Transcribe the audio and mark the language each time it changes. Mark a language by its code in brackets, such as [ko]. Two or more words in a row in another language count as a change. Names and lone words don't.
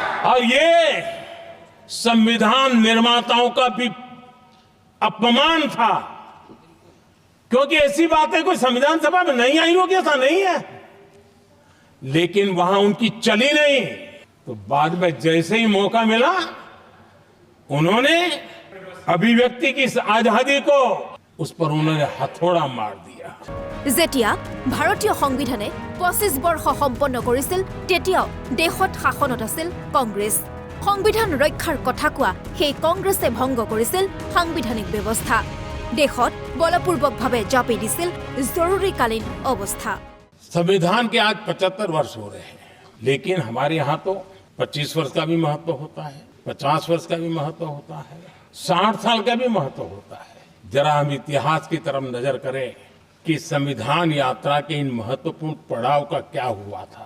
[hi] और ये संविधान निर्माताओं का भी अपमान था, क्योंकि ऐसी बातें कोई संविधान सभा में नहीं आई होगी ऐसा नहीं है, लेकिन वहां उनकी चली नहीं। तो बाद में जैसे ही मौका मिला उन्होंने अभिव्यक्ति की इस आजादी को उस पर उन्होंने हथौड़ा मार दिया। [as] যেতিয়া ভাৰতীয় সংবিধানে 25 বৰ্ষ সম্পন্ন কৰিছিল তেতিয়াও দেশত শাসনত আছিল কংগ্ৰেছ। সংবিধান ৰক্ষাৰ কথা কোৱা সেই কংগ্ৰেছে ভংগ কৰিছিল সাংবিধানিক ব্যৱস্থা। দেশত বলপূৰ্বকভাৱে জাপি দিছিল জৰুৰীকালীন অৱস্থা। [hi] संविधान के आज 75 वर्ष हो रहे हैं, लेकिन हमारे यहाँ तो 25 वर्ष का भी महत्व होता है, 50 वर्ष का भी महत्व होता है, 60 साल का भी महत्व होता है। जरा हम इतिहास की तरफ नजर करें कि संविधान यात्रा के इन महत्वपूर्ण पड़ाव का क्या हुआ था।